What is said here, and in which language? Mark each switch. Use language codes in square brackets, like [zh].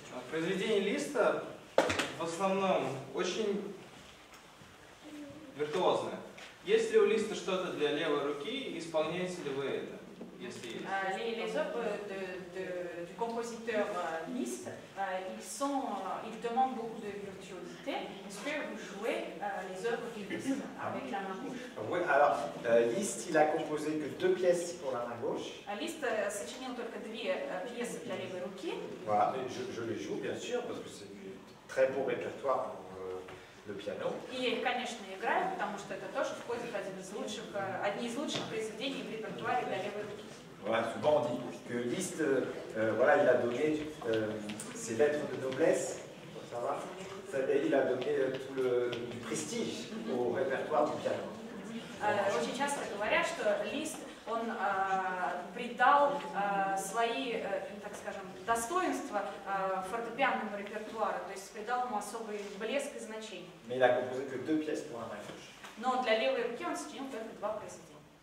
[ru] Произведение Листа в основном очень виртуозное. Есть ли у Листа что-то для левой руки и исполняете ли вы это, если есть? [fr] Les œuvres du compositeur Liszt, ils demandent beaucoup de virtuosité. Est-ce que vous jouez les œuvres du Liszt avec la main gauche? Oui, alors Liszt, il a composé que 2 pièces pour la main gauche. [ru] Liszt сочинил только 2 пьесы для левой руки. [fr] Voilà, je les joue bien sûr parce que c'est un très beau répertoire pour le piano. [ru] И я их, конечно, играю, потому что это тоже входит в одни из лучших произведений в репертуаре для левой руки. [fr] Voilà, souvent on dit que Liszt, voilà, il a donné ses lettres de noblesse, ça va, il a donné tout du prestige au répertoire du piano. [ru] Очень часто говорят, что Лист, он придал свои, так скажем, достоинства фортепианному репертуару, то есть придал ему особый блеск и значение. [fr] Mais il a composé que 2 pièces pour la main gauche. [ru] Но для левой руки он сочинил только 2 произведения.